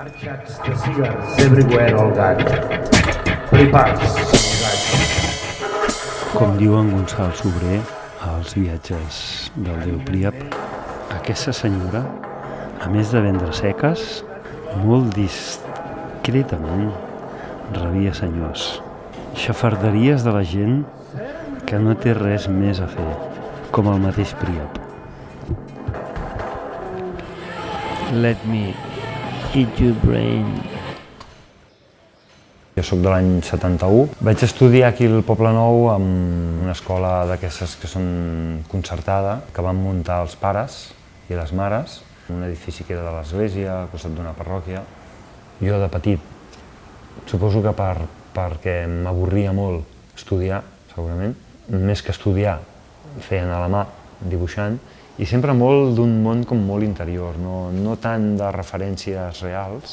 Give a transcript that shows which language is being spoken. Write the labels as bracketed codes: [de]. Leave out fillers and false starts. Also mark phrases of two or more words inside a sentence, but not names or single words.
[ca] Com diu en Gonçal Sobrer, als viatges del déu Príap, aquesta senyora, a més de vendre seques, molt discretament rebia senyors, xafarderies de la gent que no té res més a fer, com el mateix Príap. [en] Let me eat your brain. [ca] Jo soc de l'any 71. Vaig estudiar aquí al Poblenou en una escola d'aquestes que són concertada, que van muntar els pares i les mares, un edifici que era de l'església, al costat d'una parròquia. Jo de petit, suposo que perquè m'avorria molt estudiar, segurament, més que estudiar, feien a la mà, dibuixant, i sempre molt d'un món com molt interior, no tant de referències reals.